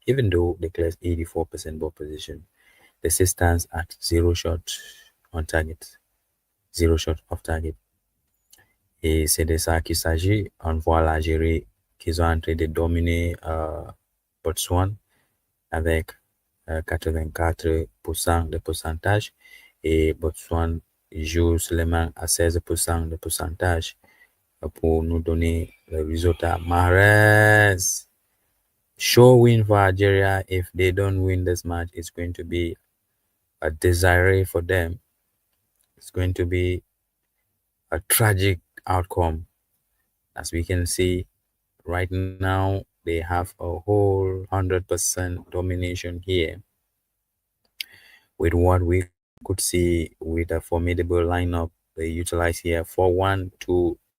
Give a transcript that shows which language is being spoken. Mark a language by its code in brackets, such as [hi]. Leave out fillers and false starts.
[en] Even though they clear 84% ball position, they still stands at 0 shot on target, 0 shot off target. [fr] Et c'est de ça qu'il s'agit. On voit l'Algérie qu'ils ont en train de dominer Botswana avec 84% de pourcentage, et Botswana joue seulement à 16% de pourcentage pour nous donner le résultat. [en] Mahrez, sure win for Algeria. If they don't win this match, it's going to be a disarray for them. It's going to be a tragic outcome. As we can see right now, they have a whole 100% domination here, with what we could see with a formidable lineup they utilize here: 4-1-2-3.